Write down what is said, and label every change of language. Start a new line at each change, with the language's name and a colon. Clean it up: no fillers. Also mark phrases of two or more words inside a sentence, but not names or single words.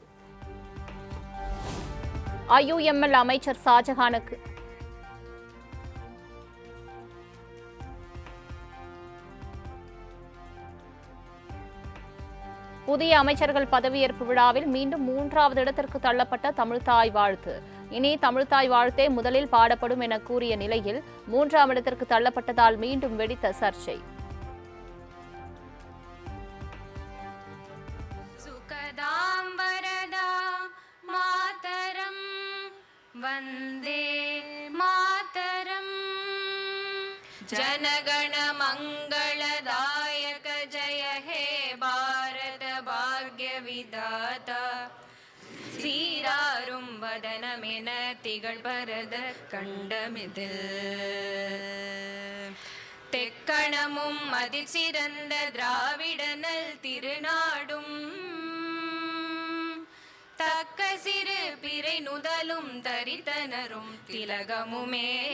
Tamil: ஐயுஎம்எல் அமைச்சர் ஷாஜஹானுக்கு புதிய அமைச்சர்கள் பதவியேற்பு விழாவில் மீண்டும் 3வது இடத்திற்கு தள்ளப்பட்ட தமிழ்த்தாய் வாழ்த்து. இனி தமிழ்த்தாய் வாழ்த்தே முதலில் பாடப்படும் என கூறிய நிலையில் 3ஆம் இடத்திற்கு தள்ளப்பட்டதால் மீண்டும் வெடித்த சர்ச்சை.
Bangla: বন্দে মাতরম্ জনগণ মঙ্গলদায়ক জয় হে ভারত ভাগ্য বিধাতা
Tamil: சீராரும் வதனமென திகழ் பரத கண்டமிதில் தெக்கணமும் அதிசிறந்த திராவிடனல் திருநாடும் தக்க சிறு பிறை நுதலும் தரித்தனரும் திலகமுமே.